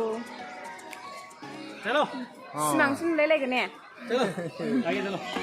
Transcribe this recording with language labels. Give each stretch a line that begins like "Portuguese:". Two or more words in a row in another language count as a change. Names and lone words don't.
Hindi: चलो
Bodo: सिमांसो नुलायलायगोन ने
Hindi: चलो आगे चलो